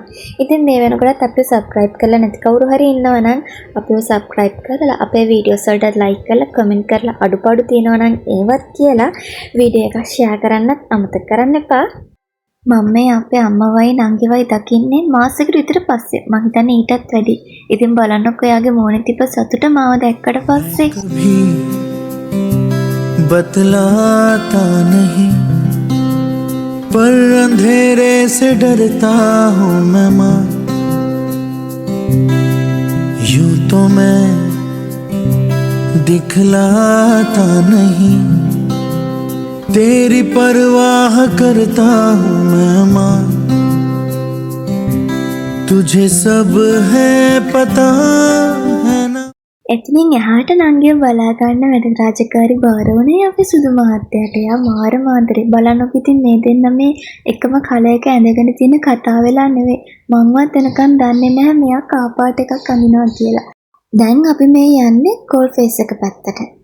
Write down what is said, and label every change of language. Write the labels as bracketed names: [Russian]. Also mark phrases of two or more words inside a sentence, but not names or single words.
[Sinhala] ඉතින් මේ වෙනකොටත් අපිව subscribe කරලා නැති කවුරු හරි ඉන්නවා නම් අපිව subscribe කරලා අපේ videos වලට like කරලා comment කරලා අඩුපාඩු තියෙනවා නම් ඒවත් කියලා වීඩියෝ එක share කරන්නත් අමතක කරන්න එපා. මම අපේ අම්මවයි නංගිවයි දකින්නේ මාසෙකට විතර පස්සේ මං හිතන්නේ ඊටත් වැඩි. ඉතින් බලන්නකො එයාගේ මෝනේ තිබ්බ සතුට මාව දැක්කට පස්සේ [Hindi] बतलाता नहीं पर अंधेरे से डरता हूँ मैं माँ यूं तो मैं दिखलाता नहीं तेरी परवाह करता हूँ मैं माँ तुझे सब है पता है ना. [Sinhala] එතනින් එහාට නංගිව බලා ගන්න වැඩ රාජකාරී බාරෝනේ අපි සුදු මහත්තයාට යා මාර මාන්තරේ බලන්නකො ඉතින් මේ දෙන්න මේ එකම කලයක ඇඳගෙන තියෙන කතා වෙලා නෙවෙයි මංවත් එනකන් දන්නේ නැහැ මෙයා කාපාට එකක් අඳිනවා කියලා. දැන් අපි මේ යන්නේ ගෝල් ෆේස් එක පැත්තට.